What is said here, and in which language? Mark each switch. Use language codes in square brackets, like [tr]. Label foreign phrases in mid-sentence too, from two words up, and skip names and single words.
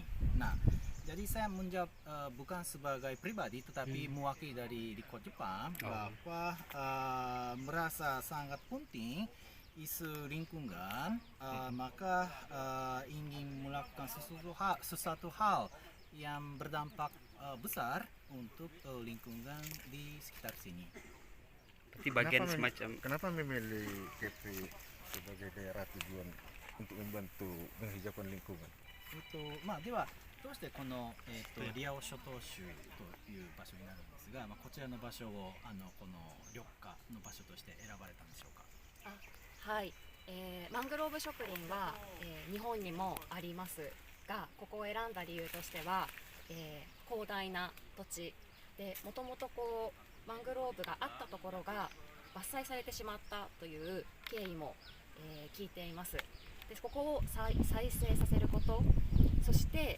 [id] Nah, jadi saya menjawab bukan sebagai pribadi tetapi mewakili dari Rico Jepang bahwa merasa sangat penting isu lingkungan, maka ingin melakukan sesuatu hal yang berdampak besar untuk lingkungan di sekitar sini. Berarti bagian semacam Kenapa memilih Kepri sebagai daerah tujuan untuk membantu menghijaukan lingkungan? [ja] ではどうしてこの、リアオ諸島州という場所になるんですが、こちらの場所をこの緑化の場所として選ばれたんでしょうか。はい、マングローブ植林は、日本にもありますが、ここを選んだ理由としては、広大な土地でもともとマングローブがあったところが伐採されてしまったという経緯も、聞いています。でここを再生させること、そして